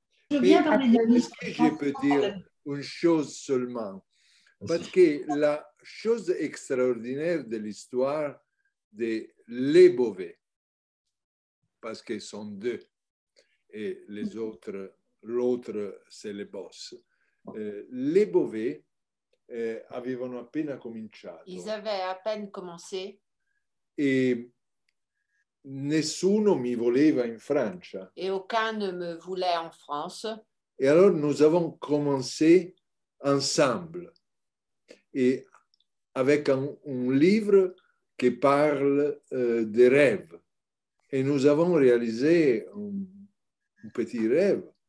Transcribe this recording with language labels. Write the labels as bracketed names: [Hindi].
[French] Est-ce que je peux dire une chose seulement? Parce que la chose extraordinaire de l'histoire de Les Beauvais, parce qu'ils sont 2 et les autres, l'autre c'est le boss. [Italian] Les Beauvais avevano appena cominciato. [French] Ils avaient à peine commencé. [Italian] E nessuno mi voleva in Francia. [French] Et aucun ne me voulait en France. Et alors nous avons commencé ensemble et avec un livre qui parle des rêves. Et nous avons réalisé un petit rêve.